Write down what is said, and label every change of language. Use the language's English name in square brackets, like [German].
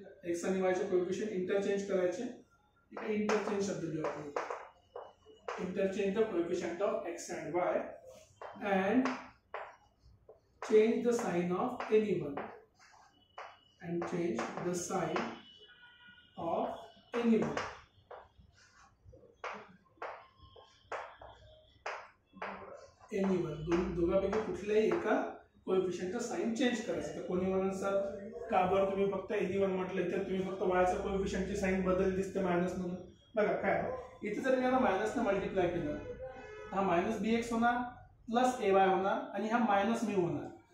[Marathi] x आणि y चे coefficient interchange करायचे. इंटरचेंज शब्द जो आपण [English] interchange the coefficient of x and y and change the sign of anyone and change the sign of anyone. [Marathi] दोघांपैकी कुठल्याही एका कोएफिशिएंटचा साइन चेंज करायचं. तर कोणी म्हणून सर का बरं तुम्ही फक्त anyone म्हटलं, तर तुम्ही फक्त y चा कोएफिशिएंटची साइन बदल दिसते मायनस म्हणून. बघा काय इथे जर मी याला मायनस ने मल्टिप्लाय केलं, हा मायनस bx होणार प्लस ay होणार आणि हा मायनस म्यू होणार.